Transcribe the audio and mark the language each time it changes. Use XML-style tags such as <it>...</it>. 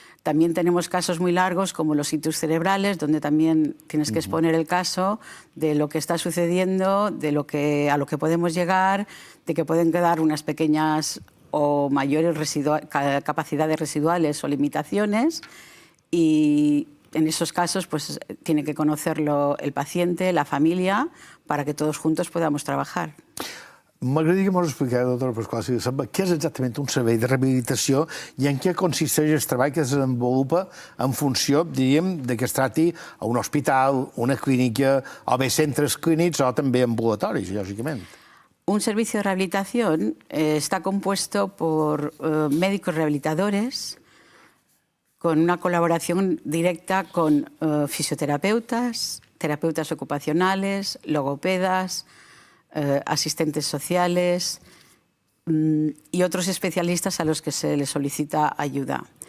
<es>También tenemos casos muy largos como los ictus cerebrales, donde también tienes que exponer el caso de lo que está sucediendo, a lo que podemos llegar, de que pueden quedar unas pequeñas o mayores capacidades residuales o limitaciones, y en esos casos pues tiene que conocerlo el paciente, la familia, para que todos juntos podamos trabajar.</es> <ca>M'agradaria que mos expliqués, doctor Pasqual, si sembla, què és exactament un servei de rehabilitació i en què consisteix el treball que es desenvolupa en funció, diríem, de que es trati a un hospital, una clínica, o bé centres clínics o també ambulatoris, lògicament.</ca> <es>Un servicio de rehabilitación está compuesto por médicos rehabilitadores con una colaboración directa con fisioterapeutas, terapeutas ocupacionales, logopedas, asistentes sociales y otros especialistas a los que se les solicita ayuda.</es>